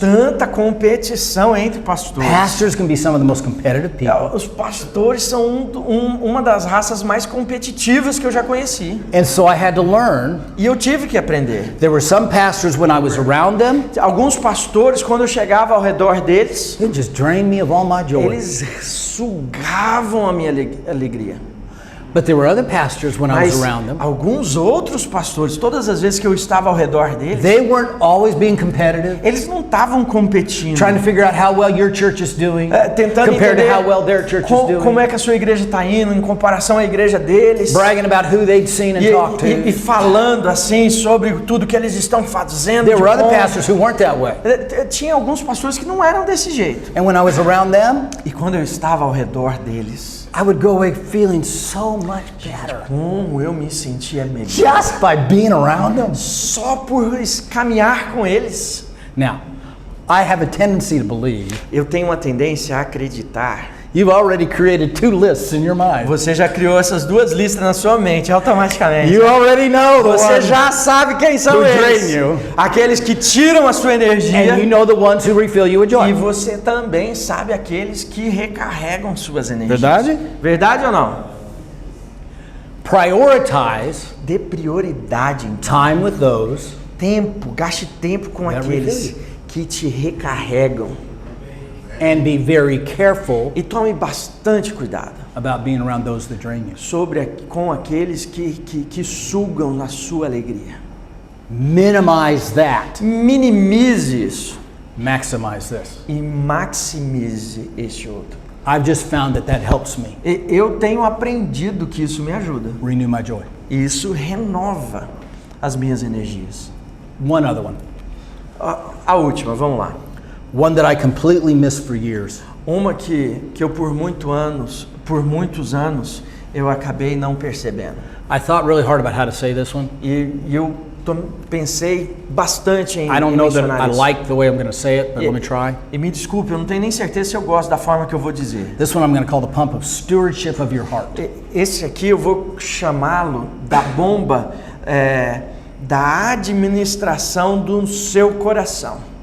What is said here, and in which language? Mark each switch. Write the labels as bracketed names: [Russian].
[Portuguese] tanta competição entre pastores. [English] Pastors can be some of the most competitive people. [Portuguese] Os pastores são uma das raças mais competitivas que eu já conheci. [English] And so I had to learn. [Portuguese] E eu tive que aprender. [English] There were some pastors when I was around them, [Portuguese] Alguns pastores, quando eu chegava ao redor deles, [English] it just drained me of all my joy. [Portuguese] eles sugavam a minha alegria. [English] But there were other pastors when I was [Portuguese] Mas [English] around them. [Portuguese] alguns outros pastores, todas as vezes que eu estava ao redor deles, [English] They weren't always being competitive, [Portuguese] eles não estavam competindo. [English] trying to figure out how well your church is doing [Portuguese] Tentando [English] compared [Portuguese] entender [English] to how well their church is doing. [Portuguese] como é que a sua igreja está indo em comparação à igreja deles. [English] Bragging about who they'd seen and talked [Portuguese] E [English] to. [Portuguese] falando assim sobre tudo que eles estão fazendo. [English] There [Portuguese] de [English] were other [Portuguese] bom. [English] pastors who weren't that way. [Portuguese] Tinha alguns pastores que não eram desse jeito. [English] And when I was around them, [Portuguese] E quando eu estava ao redor deles, [English] I would go away feeling so much better [Portuguese] como eu me sentia melhor. [English] just by being around them. [Portuguese] Só por caminhar com eles. [English] Now, I have a tendency to believe [Portuguese] Eu tenho uma tendência a acreditar. [English] you've already created two lists in your mind. [Portuguese] Você já criou essas duas listas na sua mente automaticamente. [English] You already know the [Portuguese] Você [English] ones, [Portuguese] já sabe quem são [English] who [Portuguese] eles. [English] drain you. [Portuguese] Aqueles que tiram a sua energia. [English] and you know the ones who refill you with [Portuguese] E [English] joy. [Portuguese] você também sabe aqueles que recarregam suas energias. Verdade? Verdade ou não? [English] Prioritize [Portuguese] Dê prioridade em [English] time with those [Portuguese] tempo, gaste tempo com [English] That [Portuguese] aqueles [English] refill [Portuguese] que te recarregam. [English] and be very careful [Portuguese] E tome bastante cuidado [English] about being around those that drain you. [Portuguese] com aqueles que sugam a sua alegria. [English] Minimize that. [Portuguese] Minimize isso [English] Maximize this. [Portuguese] e maximize este outro. [English] I've just found that helps me [Portuguese] Eu tenho aprendido que isso me ajuda. [English] renew my joy. [Portuguese] E isso renova as minhas energias. [English] One other one. [Portuguese] A última, vamos lá. [English] One that I completely missed for years. [Portuguese] Uma que eu por muitos anos, eu acabei não percebendo. [English] I thought really hard about how to say this one. [Portuguese] E eu pensei bastante em [English] I don't know that [Portuguese] mencionar [English] I [Portuguese] isso. [English] like the way I'm going to say it, but let me try. [Portuguese] E me desculpe, eu não tenho nem certeza se eu gosto da forma que eu vou dizer. [English] This one I'm going to call the pump of stewardship of your heart. [Portuguese] Esse aqui eu vou chamá-lo da bomba da administração do seu coração.